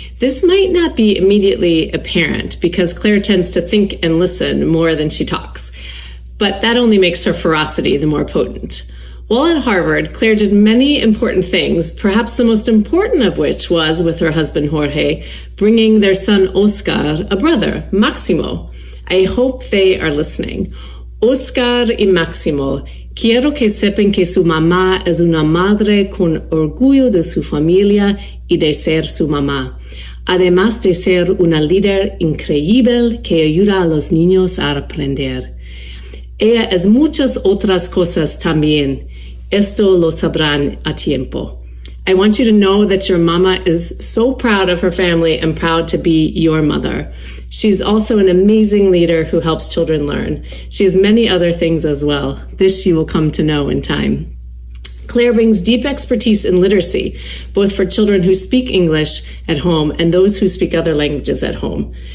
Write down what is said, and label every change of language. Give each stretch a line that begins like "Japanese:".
English: This might not be immediately apparent because Claire tends to think and listen more than she talks, but that only makes her ferocity the more potent. While at Harvard, Claire did many important things, perhaps the most important of which was, with her husband Jorge, bringing their son Oscar a brother, Maximo. I hope they are listening.
Spanish: Oscar y Máximo, quiero que sepan que su mamá es una madre con orgullo de su familia y de ser su mamá, además de ser una líder increíble que ayuda a los niños a aprender. Ella es muchas otras cosas también. Esto lo sabrán a tiempo.
English: I want you to know that your mama is so proud of her family and proud to be your mother. She's also an amazing leader who helps children learn. She has many other things as well. This you will come to know in time. Claire brings deep expertise in literacy, both for children who speak English at home and those who speak other languages at home.